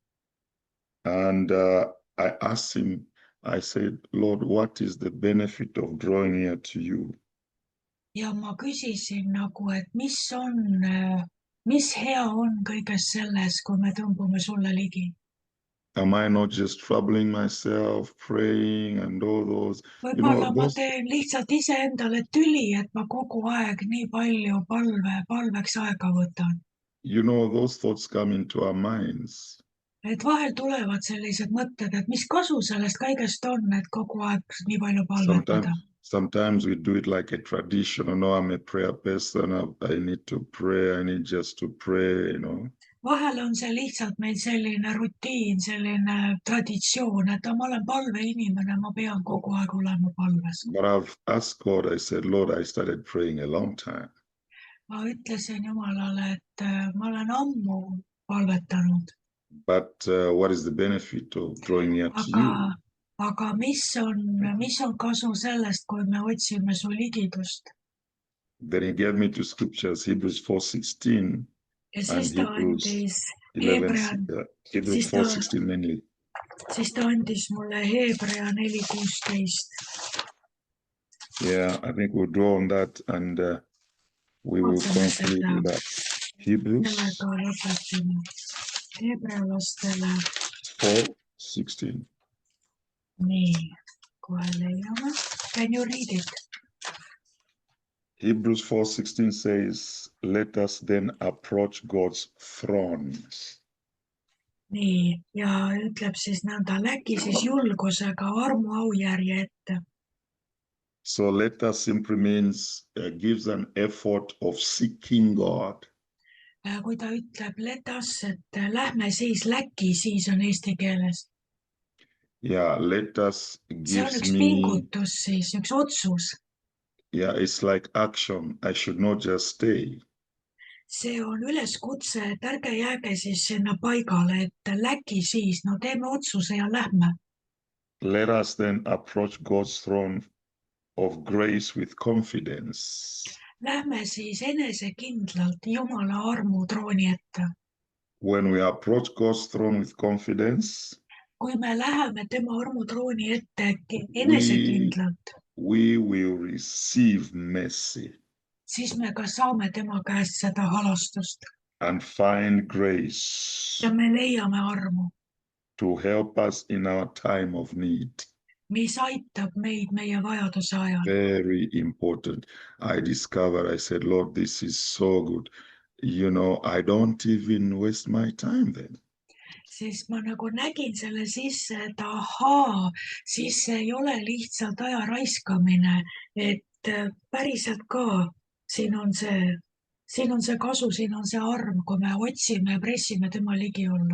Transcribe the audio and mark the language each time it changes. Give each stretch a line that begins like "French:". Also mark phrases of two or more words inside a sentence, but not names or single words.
English: And I asked Him, I said, Lord, what is the benefit of drawing near to you?
Estonian: Ja ma küsisin nagu, et mis hea on kõiges selles, kui me tõmbume sulle ligi.
English: Am I not just troubling myself, praying and all those?
Estonian: Võib-olla ma teen lihtsalt iseendale tüli, et ma kogu aeg nii palju palveks aega võtan.
English: You know, those thoughts come into our minds.
Estonian: Et vahel tulevad sellised mõtted, et mis kasu sellest kõigest on, et kogu aeg nii palju palvetada.
English: Sometimes we do it like a tradition. You know, I'm a prayer person. I need to pray. I need just to pray, you know.
Estonian: Vahel on see lihtsalt meil selline rutiin, selline traditsioon, et ma olen palveinimene, ma pean kogu aeg olema palves.
English: But I've asked God, I said, Lord, I started praying a long time.
Estonian: Ma ütlesin Jumalale, et ma olen ammu palvetanud.
English: But what is the benefit of drawing near to you?
Estonian: Aga mis on kasu sellest, kui me otsime su ligidust?
English: Then He gave me two scriptures, Hebrews 4:16
Estonian: Ja
English: and
Estonian: siis ta andis
English: Hebrews 4:16 mainly.
Estonian: Siis ta andis mulle Hebrea 4:16.
English: Yeah, I think we'll draw on that and we will conclude with that. Hebrews 4:16.
Estonian: Nii, kohe leiame.
English: Can you read it? Hebrews 4:16 says, let us then approach God's throne.
Estonian: Nii, ja ütleb siis nõnda, läki siis julgusega armu aujärje ette.
English: So let us simply means gives an effort of seeking God.
Estonian: Kui ta ütleb
English: let us,
Estonian: et lähme siis, läki siis on eesti keeles.
English: Yeah, let us
Estonian: See on
English: gives
Estonian: üks me, pingutus siis, üks otsus.
English: yeah, it's like action. I should not just stay.
Estonian: see on üleskutse, et ärge jääge siis sinna paigale, et läki siis, no teeme otsuse ja lähme.
English: Let us then approach God's throne of grace with confidence.
Estonian: Lähme siis enesekindlalt Jumala armutrooni ette.
English: When we approach God's throne with confidence,
Estonian: kui me läheme tema armutrooni ette
English: we,
Estonian: enesekindlalt,
English: we will receive mercy
Estonian: siis me ka saame tema käest seda halastust
English: and find
Estonian: ja
English: grace
Estonian: me leiame armu,
English: to help us in our time of need.
Estonian: mis aitab meid meie vajaduse ajal.
English: Very important. I discovered, I said, Lord, this is so good. You know, I don't even waste my time then.
Estonian: Siis ma nagu nägin selle sisse, et ahaa, siis see ei ole lihtsalt aja raiskamine, et päriselt ka siin on see kasu, siin on see arm, kui me otsime ja pressime tema ligi olla.